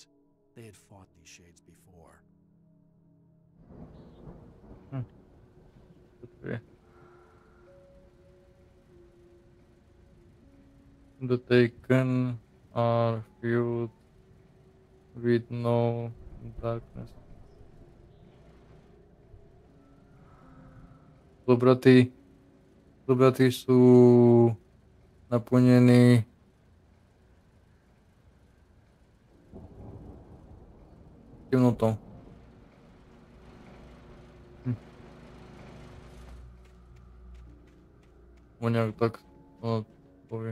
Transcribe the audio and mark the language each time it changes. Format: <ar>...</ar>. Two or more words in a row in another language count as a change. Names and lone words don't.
<en>They had fought these shades before. The taken are filled with no darkness.</en> <sk>Zobratí sú naplnení temnotou. O nejak tak to povie.</sk>